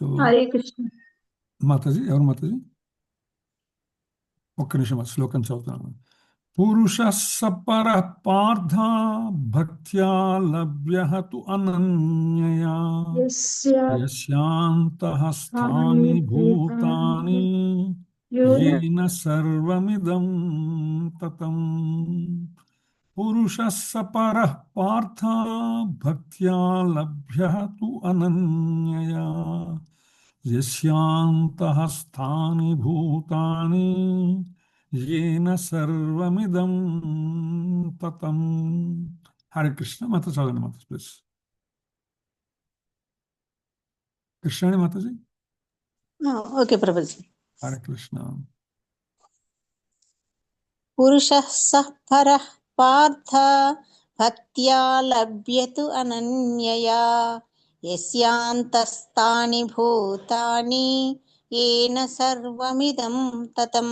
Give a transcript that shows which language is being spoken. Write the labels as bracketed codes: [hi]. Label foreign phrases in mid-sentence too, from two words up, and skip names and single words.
[te] హరే కృష్ణ. మాతాజీ, ఎవరు మాతాజీ? ఒక్క నిమిషం శ్లోకం చదువుతాను. [sa] పురుషः సపరః పార్థ భక్త్యా లభ్యః తు అనన్యయా యస్యాంతః స్థాని భూతాని येन सर्वमिदं ततं पुरुषः सपरः पार्थ भक्त्या लभ्यः तु अनन्यया यस्यान्तः स्थानि भूतानि येन सर्वमिदं ततं. [hi] हरे कृष्ण. माता चौधरी माता प्लीज. कृष्णाणी माता जी. [te] ఓకే ప్రభుజీ. [hi] हरे कृष्ण. [sa] పురుషः సః పరః పార్థ భక్త్యా లభ్యతు అనన్యయా యస్యాంతస్థాని భూతాని ఏన సర్వమిదం తతం.